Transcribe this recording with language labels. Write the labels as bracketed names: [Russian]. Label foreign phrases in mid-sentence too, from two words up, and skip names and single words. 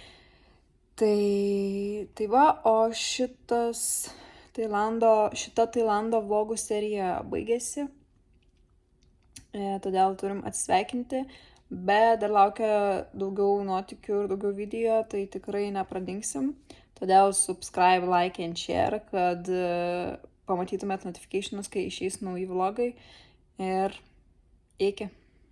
[Lithuanian] Tai va, o šita Tailando vlogų serija baigėsi. Todėl turim atsisveikinti, bet dar laukia daugiau nuotykių ir daugiau video, tai tikrai nepradingsim. [English] Todėl subscribe, like and share, [Lithuanian] kad pamatytumėt notificationus, kai išeis nauji vlogai. Ir iki.